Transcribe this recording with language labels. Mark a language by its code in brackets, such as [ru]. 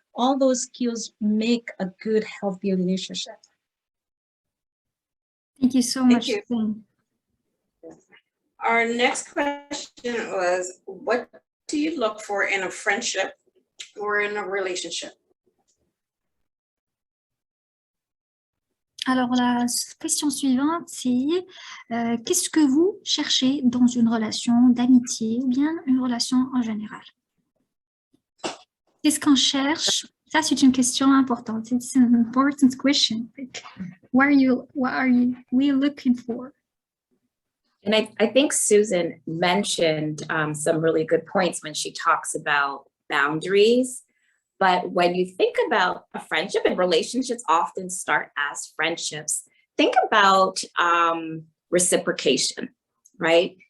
[en] All those skills make a good, healthy relationship. Thank you so much. Thank you. Our next question was, what do you look for in a friendship or in a relationship? [fr] Alors, la question suivante, c'est qu'est-ce que vous cherchez dans une relation d'amitié ou bien une relation en général? Qu'est-ce qu'on cherche? Ça, c'est une question importante. [en] It's an important question. What are we looking for? And I think Susan mentioned some really good points when she talks about boundaries. But when you think about a friendship, and relationships often start as friendships, think about reciprocation, right?